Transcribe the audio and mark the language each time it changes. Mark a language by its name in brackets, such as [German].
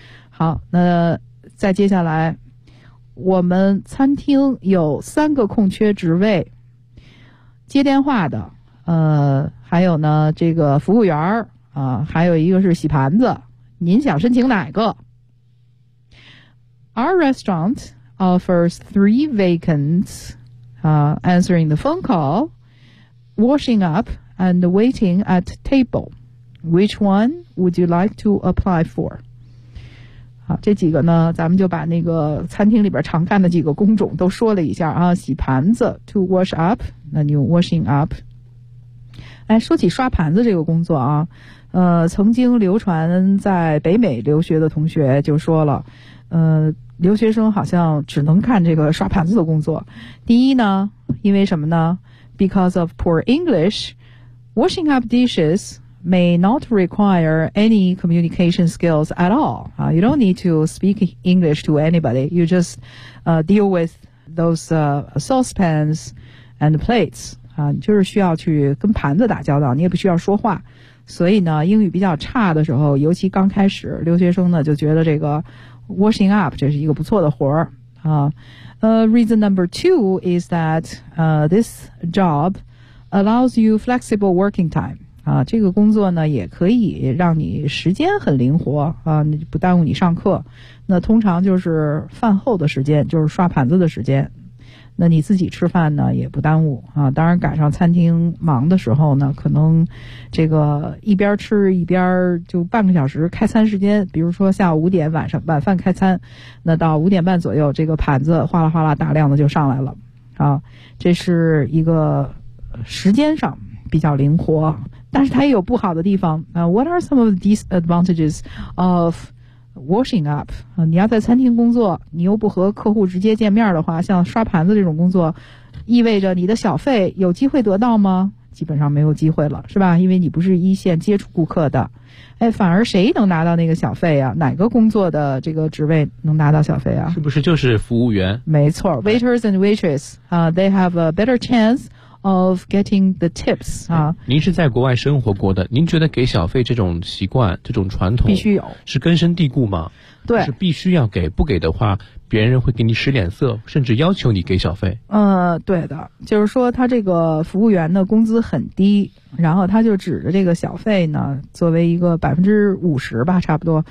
[Chinese] 好，那再接下来，我们餐厅有3个空缺职位，接电话的，还有呢这个服务员啊，还有一个是洗盘子，您想申请哪个？ [English] Our restaurant offers 3 vacants, answering the phone call, washing up, and waiting at table. Which one would you like to apply for? [Chinese] 好，这几个呢，咱们就把那个餐厅里边常干的几个工种都说了一下啊，洗盘子 [English] to wash up, [Chinese] 那你用 washing up。哎，说起刷盘子这个工作啊，曾经流传在北美留学的同学就说了，留学生好像只能干这个刷盘子的工作。第一呢，因为什么呢 [English] ？Because of poor English, washing up dishes may not require any communication skills at all. You don't need to speak English to anybody. You just deal with those saucepans and plates. [Chinese] 你就是需要去跟盘子打交道，你也不需要说话。所以呢，英语比较差的时候，尤其刚开始，留学生呢就觉得这个washing up 这是一个不错的活儿啊。 [English] Reason number 2 is that this job allows you flexible working time. [Chinese] 啊，这个工作呢也可以让你时间很灵活啊，不耽误你上课。那通常就是饭后的时间，就是刷盘子的时间。那你自己吃饭呢也不耽误啊，当然赶上餐厅忙的时候呢，可能这个一边吃一边就半个小时开餐时间，比如说下午五点晚上晚饭开餐，那到五点半左右，这个盘子哗啦哗啦大量的就上来了啊，这是一个时间上比较灵活，但是它也有不好的地方啊。 [English] What are some of the disadvantages of washing up？ [Chinese] 你要在餐厅工作，你又不和客户直接见面的话，像刷盘子这种工作，意味着你的小费有机会得到吗？基本上没有机会了，是吧？因为你不是一线接触顾客的。哎，反而谁能拿到那个小费啊？哪个工作的这个职位能拿到小费啊？是不是就是服务员？没错 [English] ，waiters and waitress 啊、，they have a better chance of getting the tips 啊。 [Chinese] 您是在国外生活过的，您觉得给小费这种习惯、这种传统必须有，是根深蒂固吗？对，是必须要给，不给的话，别人会给你使脸色，甚至要求你给小费。对的，就是说他这个服务员的工资很低，然后他就指着这个小费呢，作为一个50%吧，差不多、